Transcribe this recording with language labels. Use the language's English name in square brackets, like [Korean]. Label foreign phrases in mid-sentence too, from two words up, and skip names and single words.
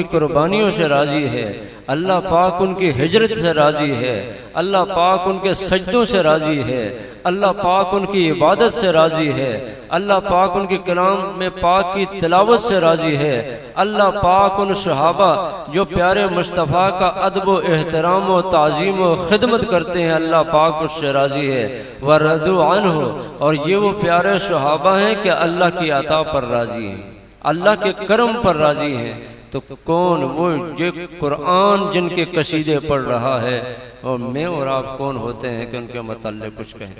[Urdu] قربانیوں سے راضی ہے، اللہ پاک ان کی ہجرت سے راضی ہے، اللہ پاک ان کے سجدوں سے راضی ہے، اللہ پاک ان کی عبادت سے راضی ہے، اللہ پاک ان کی کلام میں پاک کی تلاوت سے راضی ہے، اللہ پاک ان صحابہ جو پیارے مصطفیٰ کا ادب و احترام و تعظیم و خدمت کرتے ہیں، اللہ پاک اس سے راضی ہے، [Arabic] وَرَضُوا عَنْهُ، [Urdu] اور یہ وہ پیارے صحابہ ہیں کہ اللہ کی عطا پر راضی ہیں، اللہ کے کرم پر راضی ہیں۔ تو کون وہ جو قرآن جن کے قصیدے پڑھ رہا ہے، اور میں اور آپ کون ہوتے ہیں کہ ان کے متعلق کچھ کہیں؟